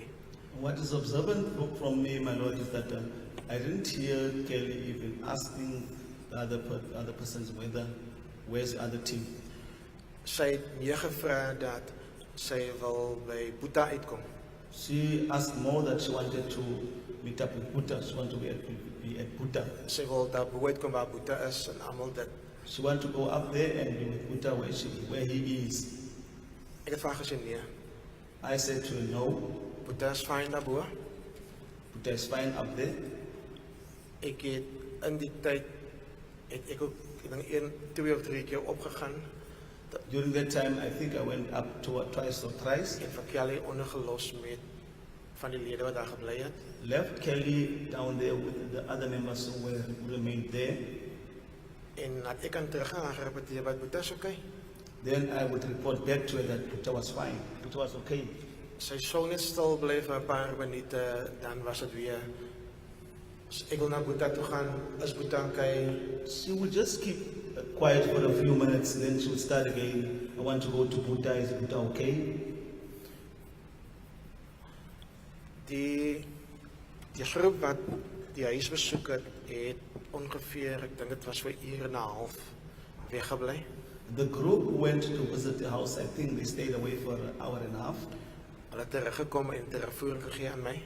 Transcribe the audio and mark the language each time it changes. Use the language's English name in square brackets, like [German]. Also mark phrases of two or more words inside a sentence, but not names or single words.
[English] What is observant from me, my lord, is that I didn't hear Kelly even asking the other persons where's the other team. [Afrikaans] Sy het nie gevra dat sy wil by Boeta uitkom. [English] She asked more that she wanted to meet up with Buddha. She wanted to be at Buddha. [Afrikaans] Sy wil daarbo uitkom waar Boeta is en almal dit. [English] She wanted to go up there and be with Buddha where he is. [Afrikaans] Ek het vir haar gesê nee. [English] I said to her, no, [Afrikaans] Boeta is fyn daarbo. [English] Buddha is fine up there. [Afrikaans] Ek het in die tyd het ek ook ek dink 1, 2 of 3 keer opgegaan. [English] During that time, I think I went up twice or thrice. [Afrikaans] En vir Kelly ondergelos met van die lede wat daar gebly het. [English] Left Kelly down there with the other members who remained there. [Afrikaans] En dat ek kan teruggaan en repeteer wat Boeta is okay. [English] Then I would report back to her that Buddha was fine. Buddha was okay. [Afrikaans] Sy sou net stil bly vir 'n paar minute, dan was dit weer. Ek wil na Boeta toe gaan, is Boeta okay? [English] She would just keep quiet for a few minutes, then she would start again. I want to go to Buddha, is Buddha okay? [Afrikaans] Die groep wat die huis besoek het ongeveer, ek dink dit was vir 1 uur en 'n half weggebly. [English] The group went to visit the house. I think they stayed away for an hour and a half. [Afrikaans] Hulle het teruggekom en terugvoering gegee aan my.